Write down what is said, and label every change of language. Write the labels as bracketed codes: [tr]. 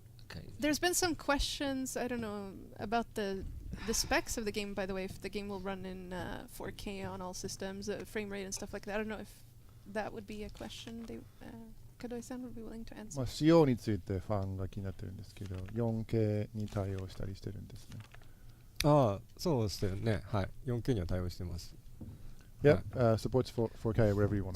[en] Okay. There's been some questions, I don't know, about the specs of the game, by the way, if the game will run in 4K on all systems, frame rate and stuff like that. I don't know if that would be a question Kadoi-san would be willing to answer. [ja] まあ仕様についてファンが気になってるんですけど、4K に対応したりしてるんですね。ああ、そうですよね。はい。4K には対応してます。 [en] Yeah, supports 4K wherever you want